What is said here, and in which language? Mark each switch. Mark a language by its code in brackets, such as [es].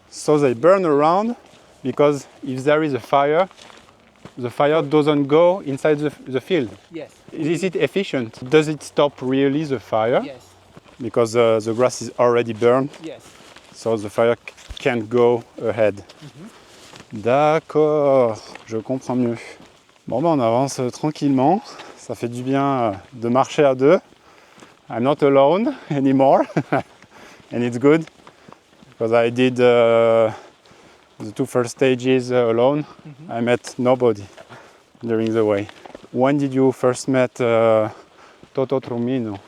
[en] So they burn around because if there is a fire, the fire doesn't go inside the field. Yes, Is it efficient? Does it stop really the fire? yes, Because the grass is already burned, yes. so the fire can't go ahead. [fr] D'accord, je comprends mieux. Bon ben on avance tranquillement, ça fait du bien de marcher à deux. [en] I'm not alone anymore and it's good because I did the 2 first stages alone. I met nobody during the way. When did you first met Toto Trumino?